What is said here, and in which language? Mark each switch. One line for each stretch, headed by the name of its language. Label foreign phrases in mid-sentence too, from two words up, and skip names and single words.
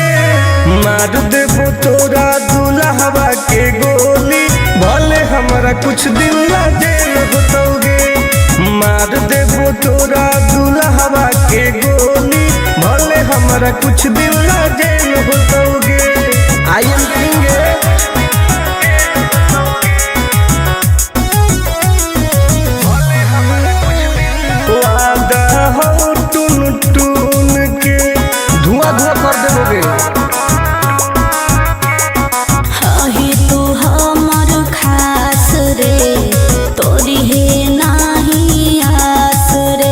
Magahi: मार देबो तोरा दुल्हवा के गोली भले हमारा कुछ दिन ला जेल होतोगे। मार देबो तोरा दुल्हवा के गोली भले हमारा कुछ दिन ला जेल होतोगे।
English: I am king.
Magahi: वादा हो टून टून के धुआं धुआं कर देबोगे। ही तू हमर खास रे तोरी है नाही आस रे।